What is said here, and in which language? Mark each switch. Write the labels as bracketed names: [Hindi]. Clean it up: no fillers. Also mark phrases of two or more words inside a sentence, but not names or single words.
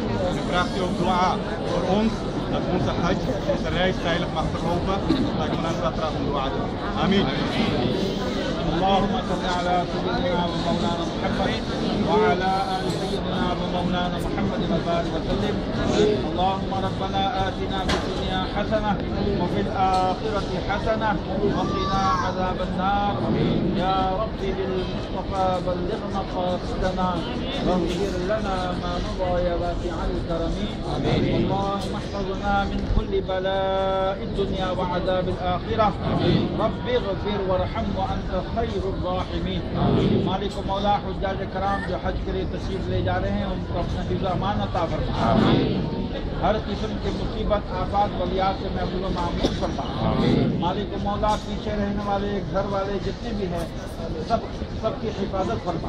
[Dutch] En dan vraagt u ook dua voor ons dat onze hajj, onze reis veilig mag verlopen. Laat ik me dan graag om dua doen. Amin. [Arabic] اللهم صل على سيدنا ومولانا محمد وعلى آل سيدنا ومولانا محمد وبارك وسلم. اللهم ربنا آتنا في الدنيا حسنة وفي الآخرة حسنة وقنا عذاب النار. يا رب بالمصطفى بلغنا قاصدنا واغفر لنا ما مضى يا واسع الكرم. اللهم احفظنا من كل بلاء الدنيا وعذاب الآخرة. رب اغفر وارحم وأنت خیر الراحمین. [Urdu] مالک و مولا حجاج کرام جو حج کے لیے تشریف لے جا رہے ہیں ان کو اپنا حفظ و امان عطا فرما. ہر قسم کی مصیبت آفات ولیات سے محفوظ و معمون فرما. مالک و مولا پیچھے رہنے والے گھر والے جتنے بھی ہیں سب کی حفاظت فرما.